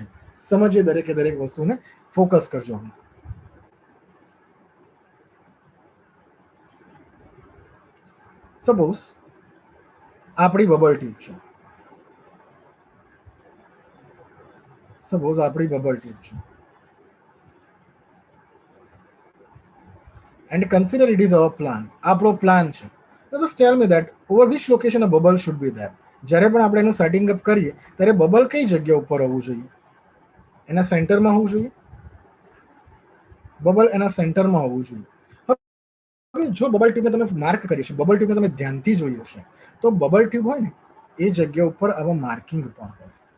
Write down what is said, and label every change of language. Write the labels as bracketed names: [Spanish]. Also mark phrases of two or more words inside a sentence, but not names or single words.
[Gujarati] સમજીએ દરેકે દરેક વસ્તુને, ફોકસ કરજો. સપોઝ આપણી [English] bubble tube [Gujarati] છે, સપોઝ આપણી [English] bubble tube [Gujarati] છે, [English] and consider it is our plan. [Gujarati] આપણો પ્લાન છે. [English] Now just tell me that over which location a bubble should be there. [Gujarati] જ્યારે પણ આપણે એનું [English] setting up [Gujarati] કરીએ ત્યારે બબલ કઈ જગ્યા ઉપર હોવું જોઈએ? એના સેન્ટરમાં હોવું જોઈએ. બબલ એના સેન્ટરમાં હોવું જોઈએ. હવે જો [English] bubble tube [Gujarati] તમે માર્ક કરી છે, [English] bubble tube [Gujarati] તમે ધ્યાનથી જોઈ હશે, તો [English] bubble tube [Gujarati] હોય ને એ જગ્યા ઉપર આવા માર્કિંગ પણ હોય.